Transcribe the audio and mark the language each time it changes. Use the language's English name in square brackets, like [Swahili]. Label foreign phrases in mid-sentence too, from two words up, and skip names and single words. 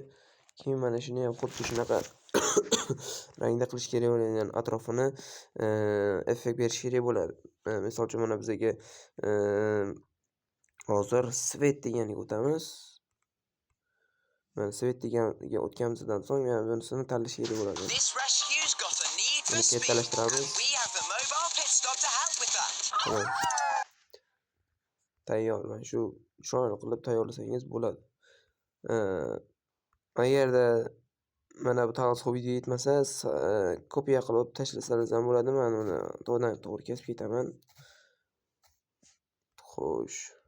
[Uzbek] Keyin mana shuni ham xuddi shunaqa rangda qilish kerak bo'ladigan atrofini effekt berish kerak bo'ladi. Misol uchun mana bizga hozir svet deganiga o'tamiz. Mana svet deganiga o'tganimizdan so'ng mana bunisini tanlash kerak bo'ladi. [English] This rescue's got a need for [Uzbek] Buni [English] speed, and [Uzbek] kattalashtiramiz. [English] we have the mobile pit stop to help with that. [Uzbek] Tayyor. Mana shu chiroyli qilib tayyorlasangiz bo'ladi. Agarda mana bu taqsimot video yetmasa, kopiya qilib tashlasangiz ham bo'ladi. Men uni to'g'ri kesib ketaman. Xo'sh.